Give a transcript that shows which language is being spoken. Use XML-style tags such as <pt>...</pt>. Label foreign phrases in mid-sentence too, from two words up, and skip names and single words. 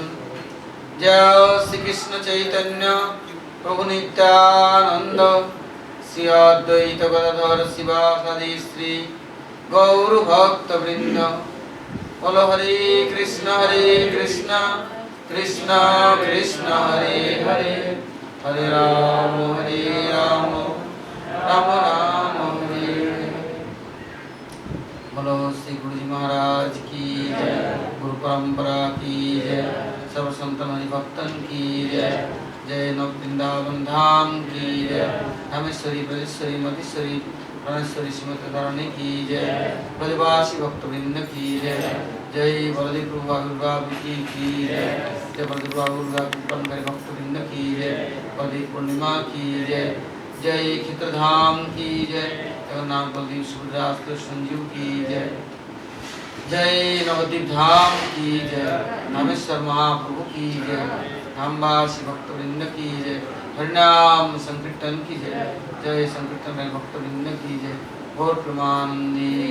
<bn>জয় শ্রীকৃষ্ণ চৈতন্য প্রভু নিত্যানন্দ, শ্রী অদ্বৈত গদাধর শিবাসাদি শ্রী গৌর ভক্ত বৃন্দ। বলো হরে কৃষ্ণ কৃষ্ণ কৃষ্ণ হরে হরে, হরে রাম রাম রাম हरे हरे।</bn> <hi>बोलो श्री गुरु जी महाराज की जय, गुरु परंपरा की जय, सर्व संतन हरिभक्तन की जय, जय नव वृंदावन धाम की जय, रामेश्वरी ब्रजेश्वरी मधेश्वरी प्राणेश्वरी श्रीमती धरणी की जय, ब्रजवासी भक्तवृंद की जय, जय बलदेव प्रभु आविर्भाव की जय, जय बलदेव प्रभु आविर्भाव कृपणकारी भक्तवृंद की जय, बलदेव पूर्णिमा की जय, जय क्षेत्रधाम की जय, जगन्नाथ बलदेव सुभद्रा संजीव की जय, जय नवद्वीप धाम की जय, रामेश्वर महाप्रभु की जय, धामवासी भक्तवृंद की जय, हरिनाम संकीर्तन की जय, जय संकीर्तन भक्तवृंद की जय, और प्रमानंदी।</hi>